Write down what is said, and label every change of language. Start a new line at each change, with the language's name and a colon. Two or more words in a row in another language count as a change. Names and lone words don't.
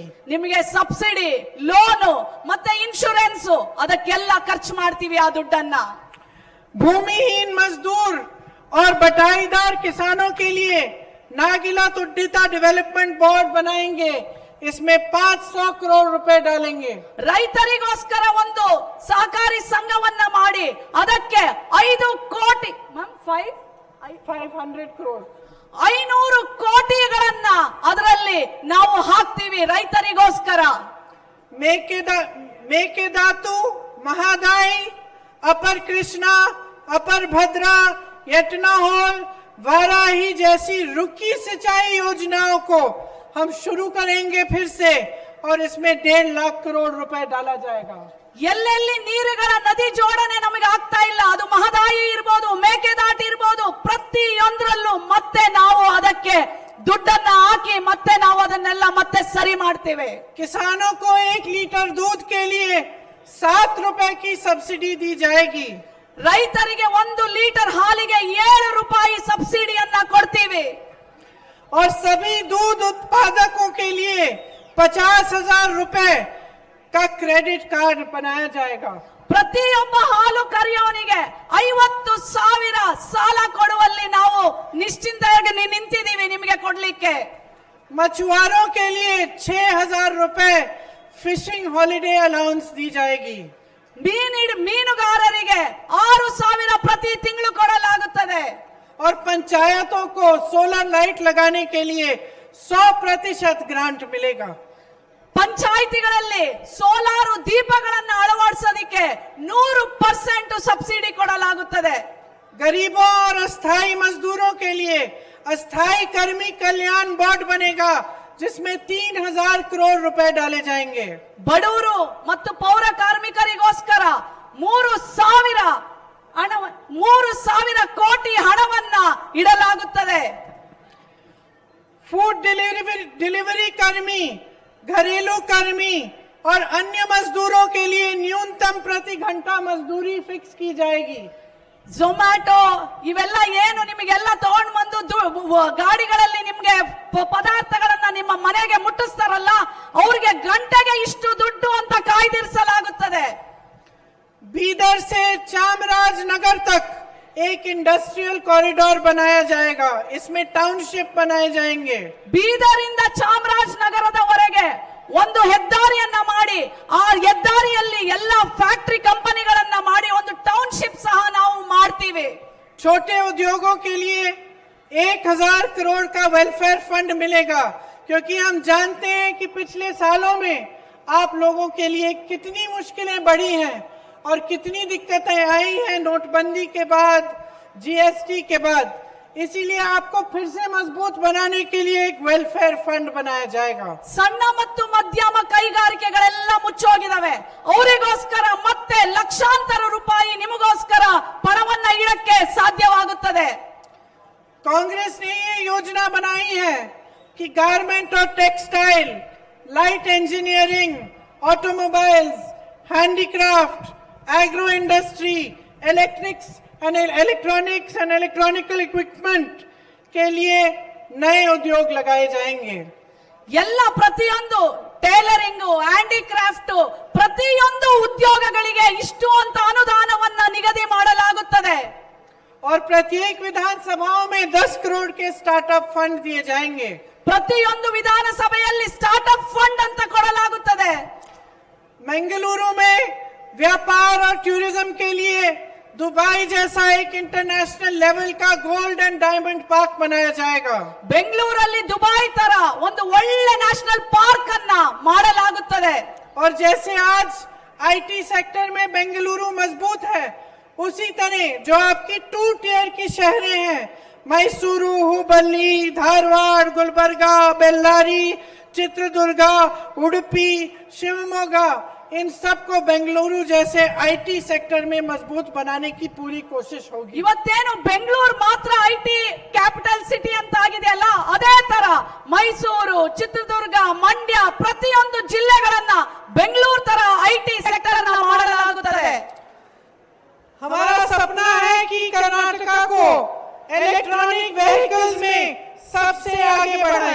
Kannada: ನಿಮಗೆ ಸಬ್ಸಿಡಿ, ಲೋನು ಮತ್ತೆ ಇನ್ಶೂರೆನ್ಸ್ ಅದಕ್ಕೆಲ್ಲ ಖರ್ಚು ಮಾಡ್ತೀವಿ ಆ ದುಡ್ಡನ್ನ।
Hindi: भूमिहीन मजदूर और बटाईदार किसानों के लिए नागिला तुड्डिता
English: development board
Hindi: बनाएंगे, इसमें 500 करोड़ रुपए डालेंगे।
Kannada: ರೈತರಿಗೋಸ್ಕರ ಒಂದು ಸಹಕಾರಿ ಸಂಘವನ್ನ ಮಾಡಿ ಅದಕ್ಕೆ 5 ಕೋಟಿ
Hindi: 500 करोड़
Kannada: 500 ಕೋಟಿಗಳನ್ನ ಅದರಲ್ಲಿ ನಾವು ಹಾಕ್ತೀವಿ ರೈತರಿಗೋಸ್ಕರ। ಮೇಕೆದಾತು,
Hindi: महादाई, अपर कृष्णा, अपर भद्रा, यटनाहोल, वाराही जैसी रुकी सिंचाई योजनाओं को हम शुरू करेंगे फिर से, और इसमें 1.5 लाख करोड़ रुपए डाला जाएगा।
Kannada: ಎಲ್ಲೆಲ್ಲಿ ನೀರುಗಳ ನದಿ ಜೋಡಣೆ ನಮಗೆ ಆಗ್ತಾ ಇಲ್ಲ, ಅದು ಮಹದಾಯಿ ಇರಬಹುದು, ಮೇಕೆದಾಟು ಇರಬಹುದು, ಪ್ರತಿಯೊಂದರಲ್ಲೂ ಮತ್ತೆ ನಾವು ಅದಕ್ಕೆ ದುಡ್ಡನ್ನ ಹಾಕಿ ಮತ್ತೆ ನಾವು ಅದನ್ನೆಲ್ಲ ಮತ್ತೆ ಸರಿ ಮಾಡ್ತೇವೆ।
Hindi: किसानों को 1 लीटर दूध के लिए 7 रुपए की सब्सिडी दी जाएगी।
Kannada: ರೈತರಿಗೆ 1 ಲೀಟರ್ ಹಾಲಿಗೆ 7 ರೂಪಾಯಿ ಸಬ್ಸಿಡಿಯನ್ನ ಕೊಡ್ತೀವಿ।
Hindi: और सभी दूध उत्पादकों के लिए 50,000 रुपए का
English: credit card
Hindi: बनाया जाएगा।
Kannada: ಪ್ರತಿಯೊಬ್ಬ ಹಾಲು ಕರೆಯೋನಿಗೆ 50,000 ಸಾಲ ಕೊಡುವಲ್ಲಿ ನಾವು ನಿಶ್ಚಿಂತೆಯಾಗಿ ನಿಂತಿದ್ದೀವಿ ನಿಮಗೆ ಕೊಡ್ಲಿಕ್ಕೆ।
Hindi: मछुआरों के लिए 6,000 रुपए
English: fishing holiday allowance
Hindi: दी जाएगी।
Kannada: ಮೀನುಗಾರರಿಗೆ 6,000 ಪ್ರತಿ ತಿಂಗಳು ಕೊಡಲಾಗುತ್ತದೆ।
Hindi: और पंचायतों को
English: solar light
Hindi: लगाने के लिए 100% ग्रांट मिलेगा।
Kannada: ಪಂಚಾಯಿತಿಗಳಲ್ಲಿ ಸೋಲಾರು ದೀಪಗಳನ್ನು ಅಳವಡಿಸೋದಕ್ಕೆ 100% ಸಬ್ಸಿಡಿ ಕೊಡಲಾಗುತ್ತದೆ।
Hindi: गरीबों और अस्थायी मजदूरों के लिए अस्थायी कर्मी कल्याण बोर्ड बनेगा, जिसमें 3,000 करोड़ रुपए डाले जाएंगे।
Kannada: ಬಡವರು ಮತ್ತು ಪೌರ ಕಾರ್ಮಿಕರಿಗೋಸ್ಕರ 3,000 ಕೋಟಿ ಹಣವನ್ನ ಇಡಲಾಗುತ್ತದೆ।
English: food delivery
Hindi: कर्मी, घरेलू कर्मी और अन्य मजदूरों के लिए न्यूनतम प्रति घंटा मजदूरी फिक्स की जाएगी।
Kannada: ಝೊಮ್ಯಾಟೊ ಇವೆಲ್ಲ ಏನು ನಿಮಗೆಲ್ಲ ತಗೊಂಡು ಬಂದು ಗಾಡಿಗಳಲ್ಲಿ ನಿಮ್ಗೆ ಪದಾರ್ಥಗಳನ್ನ ನಿಮ್ಮ ಮನೆಗೆ ಮುಟ್ಟಿಸ್ತಾರಲ್ಲ, ಅವ್ರಿಗೆ ಗಂಟೆಗೆ ಇಷ್ಟು ದುಡ್ಡು ಅಂತ ಕಾಯ್ದಿರಿಸಲಾಗುತ್ತದೆ।
Hindi: बीदर से चामराजनगर तक एक
English: industrial corridor
Hindi: बनाया जाएगा, इसमें टाउनशिप बनाए जाएंगे।
Kannada: ಬೀದರಿಂದ ಚಾಮರಾಜನಗರದವರೆಗೆ ಒಂದು ಹೆದ್ದಾರಿಯನ್ನ ಮಾಡಿ, ಆ ಹೆದ್ದಾರಿಯಲ್ಲಿ ಎಲ್ಲ ಫ್ಯಾಕ್ಟರಿ ಕಂಪನಿಗಳನ್ನ ಮಾಡಿ ಒಂದು ಟೌನ್ಶಿಪ್ ಸಹ ನಾವು ಮಾಡ್ತೀವಿ।
Hindi: छोटे उद्योगों के लिए 1000 करोड़ का
English: welfare fund
Hindi: मिलेगा, क्योंकि हम जानते हैं कि पिछले सालों में आप लोगों के लिए कितनी मुश्किलें बढ़ी हैं और कितनी दिक्कतें आई हैं नोटबंदी के बाद, जीएसटी के बाद। इसीलिए आपको फिर से मजबूत बनाने के लिए एक
English: welfare fund
Hindi: बनाया जाएगा।
Kannada: ಸಣ್ಣ ಮತ್ತು ಮಧ್ಯಮ ಕೈಗಾರಿಕೆಗಳೆಲ್ಲ ಮುಚ್ಚೋಗಿದಾವೆ, ಅವರಿಗೋಸ್ಕರ ಮತ್ತೆ ಲಕ್ಷಾಂತರ ರೂಪಾಯಿ ನಿಮಗೋಸ್ಕರ ಪಣವನ್ನ ಇಡಕ್ಕೆ ಸಾಧ್ಯವಾಗುತ್ತದೆ।
Hindi: कांग्रेस ने ये योजना बनाई है कि गारमेंट और
English: textile, light engineering, automobiles, handicraft, agro industry, electronics and electronical equipment
Hindi: के लिए नए उद्योग लगाए जाएंगे।
Kannada: ಎಲ್ಲ ಪ್ರತಿಯೊಂದು ಟೈಲರಿಂಗ್, ಹ್ಯಾಂಡಿಕ್ರಾಫ್ಟ್ ಪ್ರತಿಯೊಂದು ಉದ್ಯೋಗಗಳಿಗೆ ಇಷ್ಟು ಅಂತ ಅನುದಾನವನ್ನ ನಿಗದಿ ಮಾಡಲಾಗುತ್ತದೆ।
Hindi: और प्रत्येक विधानसभाओं में 10 करोड़ के
English: startup fund
Hindi: दिए जाएंगे।
Kannada: ಪ್ರತಿಯೊಂದು ವಿಧಾನಸಭೆಯಲ್ಲಿ
English: startup fund
Kannada: ಅಂತ ಕೊಡಲಾಗುತ್ತದೆ।
Hindi: बेंगलुरु में व्यापार और टूरिज्म के लिए दुबई जैसा एक
English: international level
Hindi: का
English: gold and diamond park
Hindi: बनाया जाएगा।
Kannada: ಬೆಂಗಳೂರಲ್ಲಿ ದುಬೈ ತರ ಒಂದು ಒಳ್ಳೆ
English: national park
Kannada: ಅನ್ನ ಮಾಡಲಾಗುತ್ತದೆ।
Hindi: और जैसे आज
English: IT sector
Hindi: में बेंगलुरु मजबूत है, उसी तरह जो आपकी 2 टियर की शहरें हैं, मैसूरू, हुबली, धारवाड़, गुलबर्गा, बेल्लारी, चित्रदुर्गा, उडुपी, शिवमोगा, इन सबको बेंगलुरु जैसे
English: IT sector
Hindi: में मजबूत बनाने की पूरी कोशिश होगी।
Kannada: ಇವತ್ತೇನು ಬೆಂಗಳೂರು ಮಾತ್ರ
English: IT capital city
Kannada: ಅಂತ ಆಗಿದೆ ಅಲ್ಲ, ಅದೇ ತರ ಮೈಸೂರು, ಚಿತ್ರದುರ್ಗ, ಮಂಡ್ಯ ಪ್ರತಿಯೊಂದು ಜಿಲ್ಲೆಗಳನ್ನ ಬೆಂಗಳೂರು ತರ
English: IT sector
Kannada: ಅನ್ನ ಮಾಡಲಾಗುತ್ತದೆ।
Hindi: हमारा सपना है कि कर्नाटका को
English: electronic vehicles
Hindi: में सबसे आगे बढ़ाएं।